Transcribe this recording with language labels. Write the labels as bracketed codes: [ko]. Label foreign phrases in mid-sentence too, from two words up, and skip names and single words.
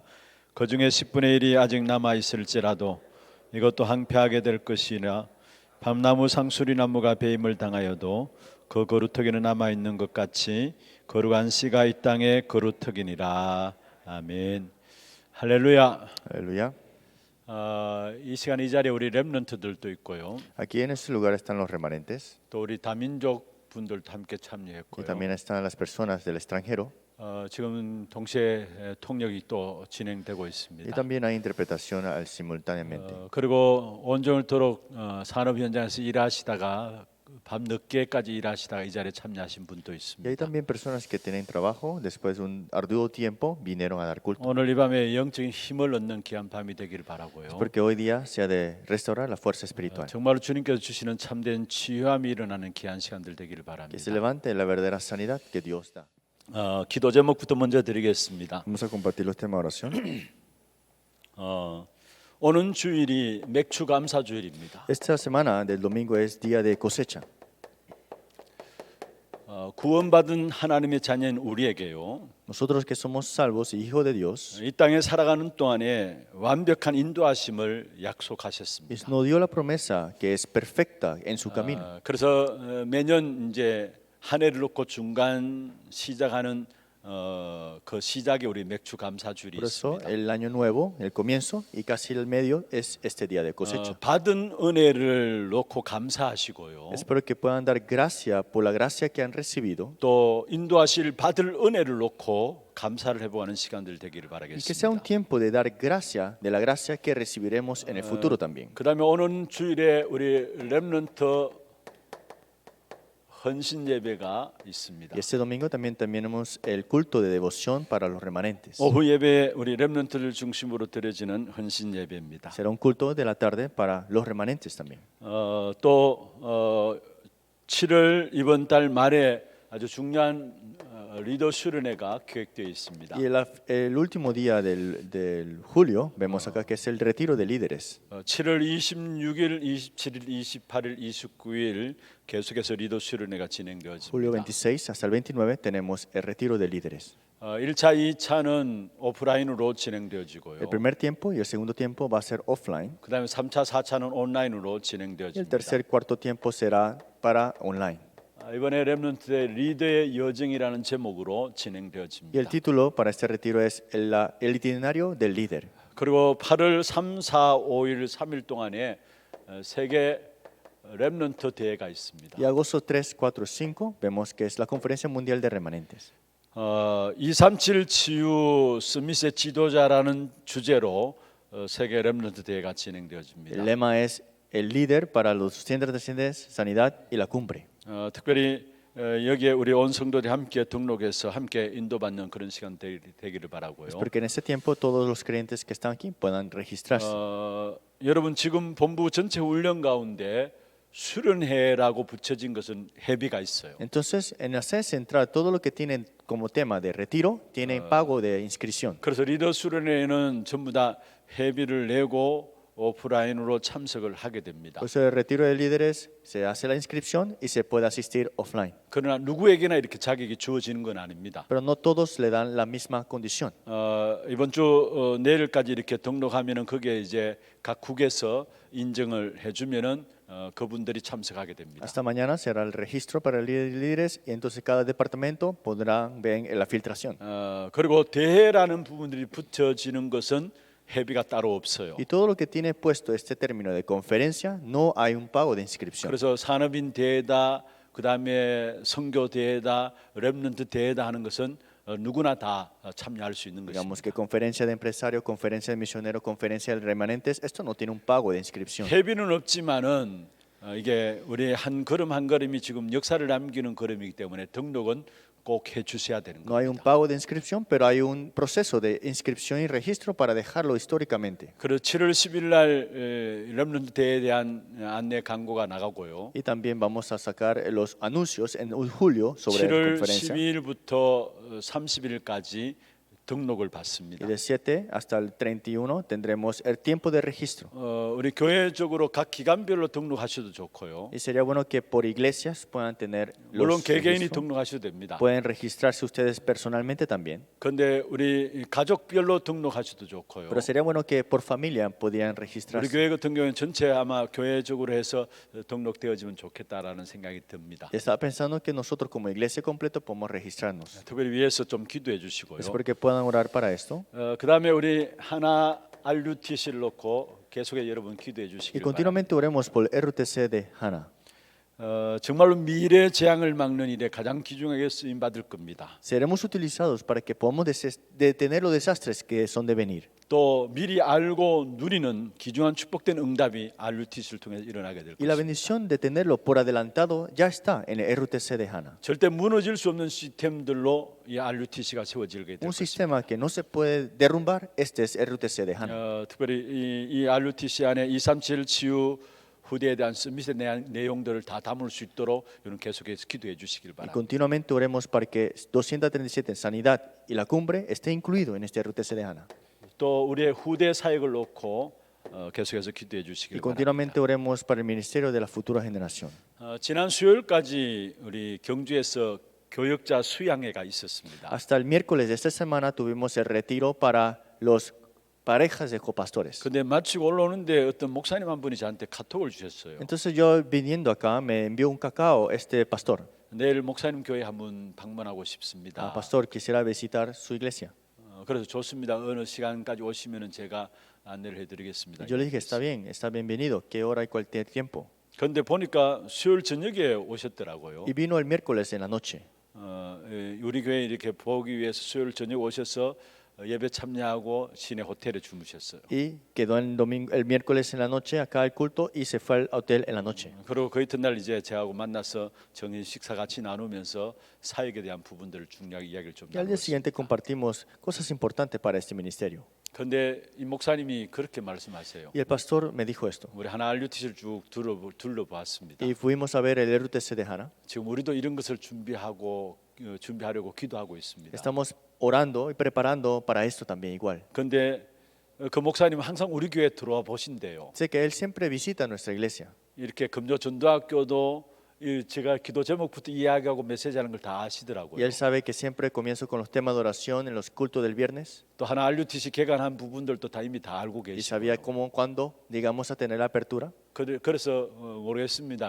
[ko] 그 중에 10분의 1이 아직 남아 있을지라도 이것도 항폐하게 될 것이나 밤나무 상수리나무가 배임을 당하여도 그 거루터기는 남아 있는 것 같이 거룩한 씨가 이 땅에 거루터기니라. 아멘. 할렐루야. [es] Aleluya. [ko] 이 시간 이 자리에 우리 렘넌트들도 있고요. [es] Aquí en este lugar están los remanentes [ko] 또 우리 다민족 분들도 함께 [es] y [ko] 참여했고요. [es] también están las personas del extranjero. [ko] 지금 동시에 통역이 또 진행되고 [es] Y [ko] 있습니다. [es] también hay interpretación simultáneamente. [ko] 그리고 온종일토록 산업 현장에서 일하시다가 밤 늦게까지 일하시다가 이 자리에 참여하신 분도 [es] Y hay [ko] 있습니다. [es] también personas que tienen trabajo, después de un arduo tiempo vinieron a dar culto. [ko] 오늘 이 밤에 영적인 힘을 얻는 귀한 밤이 되기를 바라고요. [es] Porque hoy día se ha de restaurar la fuerza espiritual. [ko] 정말로 주님께서 주시는 참된 치유함이 일어나는 귀한 시간들 되기를 [es] Que se [ko] 바랍니다. [es] levante la verdadera sanidad que Dios da. [ko] 기도 제목부터 먼저 드리겠습니다. [es] Vamos a compartir los temas de oración. [ko] 오는 주일이 맥주 감사 주일입니다. [es] Esta semana del domingo es día de cosecha. [ko] 구원받은 하나님의 자녀인 우리에게요. [es] Nosotros que somos salvos y hijos de Dios, [ko] 이 땅에 살아가는 동안에 완벽한 인도하심을 약속하셨습니다. [es] nos dio la promesa que es perfecta en su camino. [ko] 그래서 매년 이제 한 해를 놓고 중간 시작하는 그 시작이 우리 맥주 감사 주일이 [es] Por eso [ko] 있습니다. [es] el año nuevo, el comienzo y casi el medio es este día de cosecha. [ko] 받은 은혜를 놓고 감사하시고요. [es] Espero que puedan dar gracia por la gracia que han recibido [ko] 또 인도하실 받을 은혜를 놓고 감사를 해보는 시간들 되기를 [es] y que sea un [ko] 바라겠습니다. [es] tiempo de dar gracia de la gracia que recibiremos en el futuro también. [ko] 그다음에 오는 주일에 우리 렘넌트 헌신 예배가 있습니다. [es] Y este domingo también tenemos el culto de devoción para los remanentes. [ko] 오후 예배 우리 렘넌트를 중심으로 드려지는 헌신 예배입니다. [es] Será un culto de la tarde para los remanentes también. [ko] 또 7월 이번 달 말에 아주 중요한 리더 수련회가 계획되어 있습니다. [es] Y el último día del julio, vemos acá que es el retiro de líderes. [ko] 7월 26일, 27일, 28일, 29일 계속해서 리더 수련회가 [es] Julio [ko] 진행되어집니다. [es] 26 hasta el 29 tenemos el retiro de líderes. [ko] 1차, 2차는 오프라인으로 진행되어지고요. [es] El primer tiempo y el segundo tiempo va a ser offline. [ko] 그다음에 3차, 4차는 온라인으로 [es] Y el [ko] 진행되어집니다. [es] tercer, cuarto tiempo será para online. [ko] 이번에 렘넌트의 리더의 여정이라는 제목으로 [es] Y el [ko] 진행되어집니다. [es] título para este retiro es el itinerario del líder. [ko] 그리고 8월 3, 4, 5일 3일 동안에 세계 렘넌트 대회가 있습니다. [es] Y agosto 3, 4, 5 vemos que es la Conferencia Mundial de Remanentes. [ko] 237 치유 스미스의 지도자라는 주제로 세계 렘넌트 대회가 [es] El [ko] 진행되어집니다. [es] lema es el líder para los centros de sanidad y la cumbre. [ko] 특별히 여기에 우리 온 성도들이 함께 등록해서 함께 인도받는 그런 시간 되기를 바라고요. [es] Espero que en este tiempo todos los creyentes que están aquí puedan registrarse. [ko] 여러분 지금 본부 전체 훈련 가운데 수련회라고 붙여진 것은 회비가 있어요. [es] Entonces, en la sede central, todo lo que tienen como tema de retiro tiene pago de inscripción. [ko] 그래서 리더 수련회에는 전부 다 회비를 내고 오프라인으로 참석을 하게 됩니다. [es] Por eso el retiro de líderes se hace la inscripción y se puede asistir offline. [ko] 그러나 누구에게나 이렇게 자격이 주어지는 건 아닙니다. [es] Pero no todos le dan la misma condición. [ko] 이번 주 내일까지 이렇게 등록하면은 거기에 이제 각 국에서 인정을 해주면은 그분들이 참석하게 됩니다. [es] Hasta mañana será el registro para líderes y entonces cada departamento podrán ver la filtración. [ko] 그리고 대회라는 부분들이 붙여지는 것은 회비가 따로 없어요. [es] Y todo lo que tiene puesto este término de conferencia, no hay un pago de inscripción. [ko] 그래서 산업인 대회다, 그 다음에 선교 대회다, 렘넌트 대회다 하는 것은 누구나 다 참여할 수 있는 [es] Digamos [ko] 것입니다. [es] que conferencia de empresario, conferencia de misionero, conferencia de remanentes, esto no tiene un pago de inscripción. [ko] 회비는 없지만은 이게 우리 한 걸음 한 걸음이 지금 역사를 남기는 걸음이기 때문에 등록은 꼭 해주셔야 되는 [es] No hay un [ko] 겁니다. [es] pago de inscripción, pero hay un proceso de inscripción y registro para dejarlo históricamente. [ko] 그리고 7월 10일 날 렘넌트 대회에 대한 안내 광고가 나가고요. [es] Y también vamos a sacar los anuncios en julio sobre la [ko] 7월 [es] conferencia. [ko] 12일부터 30일까지 등록을 받습니다. [es] Y del 7 hasta el 31 tendremos el tiempo de registro. [ko] 우리 교회적으로 각 기관별로 등록하셔도 좋고요. [es] Y sería bueno que por iglesias puedan tener [ko] 물론 [es] los [ko] 개개인이 [es] registros. [ko] 등록하셔도 됩니다. [es] Pueden registrarse ustedes personalmente también. [ko] 그런데 우리 가족별로 등록하셔도 좋고요. [es] Pero sería bueno que por familia podían [ko] 우리 [es] registrarse. [ko] 교회 같은 경우는 전체 아마 교회적으로 해서 등록되어지면 좋겠다라는 생각이 듭니다. [es] Estaba pensando que nosotros como iglesia completa podemos registrarnos. [ko] 특별히 위해서 좀 기도해 주시고요. [es] Es porque puedan orar para esto. [ko] 그다음에 우리 하나 RUTC를 놓고 계속해 여러분 기도해 [es] Y [ko] 주시길 바랍니다. [es] continuamente oremos por el RUTC de Hana. [ko] 정말로 미래 재앙을 막는 일에 가장 귀중하게 쓰임 받을 겁니다. [es] Seremos utilizados para que podamos detener los desastres que son de venir. [ko] 또 미리 알고 누리는 귀중한 축복된 응답이 RUTC를 통해 일어나게 될 [es] Y la [ko] 것입니다. [es] bendición de tenerlo por adelantado ya está en el RUTC de Hana. [ko] 절대 무너질 수 없는 시스템들로 이 RUTC가 세워지게 될 [es] Un [ko] 것입니다. [es] sistema que no se puede derrumbar, este es RUTC de Hana. [ko] 특별히 이 RUTC 안에 237 치유 후대에 대한 서밋의 내용들을 다 담을 수 있도록 여러분 계속해서 기도해 주시길 [es] Y [ko] 바랍니다. [es] continuamente oremos para que 237 sanidad y la cumbre esté incluido en este RUTC de Hana. [ko] 또 우리의 후대 사역을 놓고 계속해서 기도해 [es] Y [ko] 주시길 바랍니다. [es] continuamente oremos para el ministerio de la futura generación. [ko] 지난 수요일까지 우리 경주에서 교역자 수양회가 있었습니다. [es] Hasta el miércoles de esta semana tuvimos el retiro para los parejas de copastores. [ko] 근데 마치고 올라오는데 어떤 목사님 한 분이 저한테 카톡을 주셨어요. [es] Entonces yo viniendo acá me envió un cacao este pastor. [ko] 내일 목사님 교회 한번 방문하고 싶습니다. [es] Pastor, quisiera visitar su iglesia. [ko] 그래서 좋습니다. 어느 시간까지 오시면은 제가 안내를 해드리겠습니다. [es] Y yo le dije, está bienvenido, qué hora y cualquier tiempo. [ko] 그런데 보니까 수요일 저녁에 오셨더라고요. [es] Y vino el miércoles en la noche. [ko] 우리 교회 이렇게 보기 위해서 수요일 저녁 오셔서 예배 참여하고 시내 호텔에 주무셨어요. [es] Y quedó el miércoles en la noche acá al culto y se fue al hotel en la noche. [ko] 그리고 그 이튿날 이제 저하고 만나서 정인 식사 같이 나누면서 사역에 대한 부분들을 중요하게 이야기를 좀 [es] Y al día [ko] 나눴습니다. [es] siguiente compartimos cosas importantes para este ministerio. [ko] 그런데 이 목사님이 그렇게 말씀하세요. [es] Y el pastor me dijo esto. [ko] 우리 하나 RUTC를 쭉 둘러보았습니다. [es] Y fuimos a ver el RUTC de Hana. [ko] 지금 우리도 이런 것을 준비하려고 기도하고 있습니다. [es] Estamos orando y preparando para esto también igual. [ko] 그런데 그 목사님 항상 우리 교회 들어와 보신대요. [es] Sé que él siempre visita nuestra iglesia. [ko] 이렇게 금요 전도학교도 제가 기도 제목부터 이야기하고 메시지하는 걸 다 [es] Y [ko] 아시더라고요. [es] él sabe que siempre comienzo con los temas de oración en los cultos del viernes. [ko] 또 하나 RUTC 개관한 부분들도 다 이미 다 알고 [es] Y sabía [ko] 계시고. [es] cómo, cuándo, digamos, a tener la apertura. [ko] 그래서 모르겠습니다.